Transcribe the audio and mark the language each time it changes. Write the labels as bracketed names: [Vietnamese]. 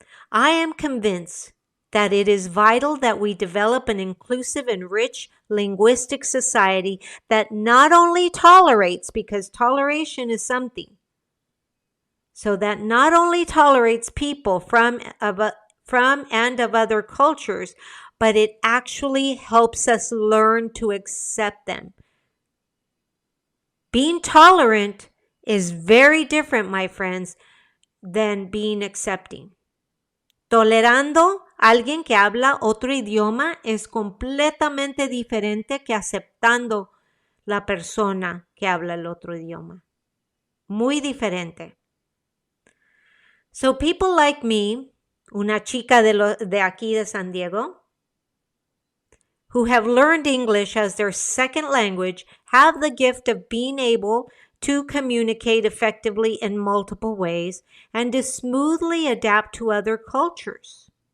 [English] I am convinced that it is vital that we develop an inclusive and rich linguistic society that not only tolerates, because toleration is something, so that not only tolerates people from and of other cultures, but it actually helps us learn to accept them. Being tolerant is very different, my friends, than being accepting. [Spanish] Tolerando a alguien que habla otro idioma es completamente diferente que aceptando la persona que habla el otro idioma. Muy diferente. [English] So people like me, [Spanish] una chica de aquí de San Diego, [English] who have learned English as their second language, have the gift of being able to communicate effectively in multiple ways and to smoothly adapt to other cultures.